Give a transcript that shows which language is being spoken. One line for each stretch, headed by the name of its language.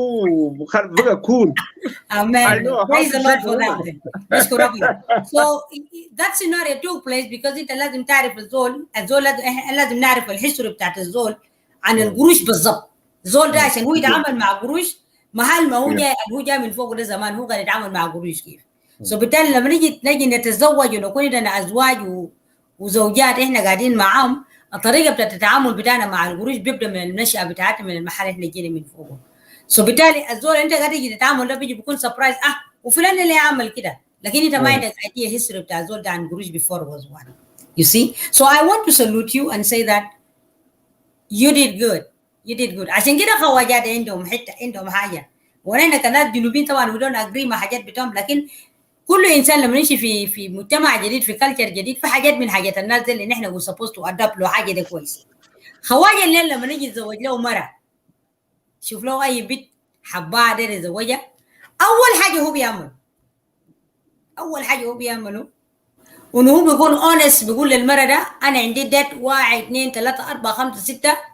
English: Amen. Praise the Lord for that. So that scenario took place because it
Arabic: لازم تعرف الزول لازم نعرف الهيستوري بتاعت الزول عن القروش بالضبط. الزول ده عشان هو يتعامل مع قروش محل ما هو جاي من فوق ده زمان هو قاعد يتعامل مع قروش كيف. So بالتالي لما نجي نتزوج ونكون عندنا ازواج وزوجات احنا قاعدين معاهم الطريقه بتاعت التعامل بتاعنا مع القروش بيبدا من النشأه بتاعتنا من المحل احنا جينا من فوقه. So بالتالي الزول انت قاعد تيجي تتعامل ده بيجي بيكون سربرايز وفلان اللي عمل كده لكن انت ما عندك ايديا هيستوري بتاع الزول ده عن قروش
English: before was one. You see? So I want to salute you and say that you did good. You did good.
Arabic: عشان كده خواجات عندهم حاجه ونحن كناس جنوبيين طبعا
English: we don't agree
Arabic: مع حاجات بتاعهم لكن كل انسان لما نمشي في مجتمع جديد في كلتشر جديد في حاجات من حاجات الناس دي اللي نحن
English: we supposed to adapt
Arabic: له حاجه ده كويس. خواجه الليل لما نيجي نتزوج له مره شوف له اي بنت حباه ده يتزوجها اول حاجه هو بيعمله انه هو بيكون اونست بيقول للمره ده انا عندي ديت 1 2 3 4 5 6